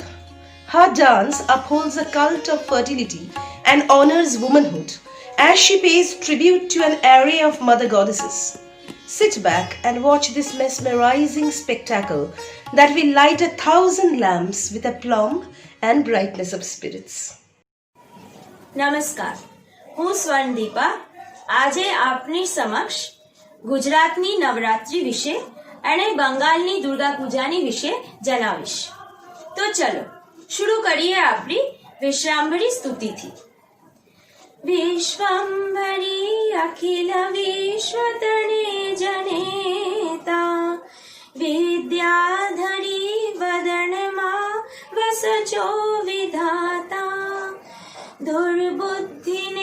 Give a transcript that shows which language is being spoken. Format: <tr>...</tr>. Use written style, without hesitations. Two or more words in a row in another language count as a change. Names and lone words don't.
<en>Her dance upholds a cult of fertility and honors womanhood as she pays tribute to an array of mother goddesses. Sit back and watch this mesmerizing spectacle that will light 1,000 lamps with aplomb and brightness of spirits.</en> <gu>નમસ્કાર, હું સ્વર્ણદીપા આજે આપની સમક્ષ ગુજરાતની નવરાત્રી વિશે અને બંગાળની દુર્ગા પૂજાની વિશે જણાવીશ. તો ચલો શરૂ કરીએ આપણી વિશ્વાંભરી સ્તુતિથી. વિશ્વાંભરી અખિલ વિશ્વતણે જનેતા, વિદ્યાધરી વદનમાં વસજો વિધાતા. दुर्बुद्धि</gu>